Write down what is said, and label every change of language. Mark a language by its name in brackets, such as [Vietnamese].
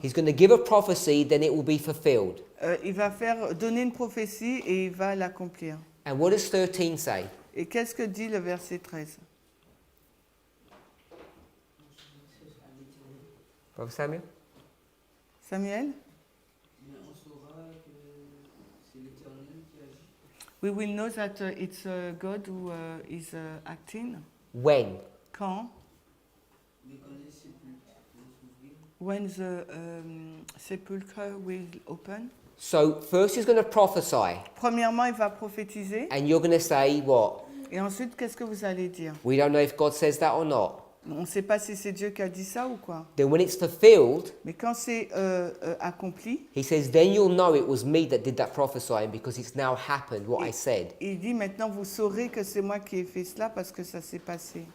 [English] He's going to give a prophecy, then it will be fulfilled. [French] Il va donner une prophétie et il va l'accomplir. [English] And what does 13 say? [French] Et qu'est-ce que dit le verset 13? [English] Brother Samuel? [French] Samuel? On saura que c'est l'Éternel qui agit. [English] We will know that it's God who is acting. When? [French] Quand? Dès qu'on est sépulcre, on s'ouvrir. [English] When the sepulchre will open. So first he's going to prophesy, [French] Premièrement, il va prophétiser. [English] and you're going to say what? [French] Et ensuite, qu'est-ce que vous allez dire? [English] We don't know if God says that or not. [French] On ne sait pas si c'est Dieu qui a dit ça ou quoi. [English] Then when it's fulfilled, [French] Mais quand c'est accompli, [English] he says, then you'll know it was me that did that prophesying because it's now happened what I said. [French] il dit maintenant vous saurez que c'est moi qui ai fait cela parce que ça s'est passé.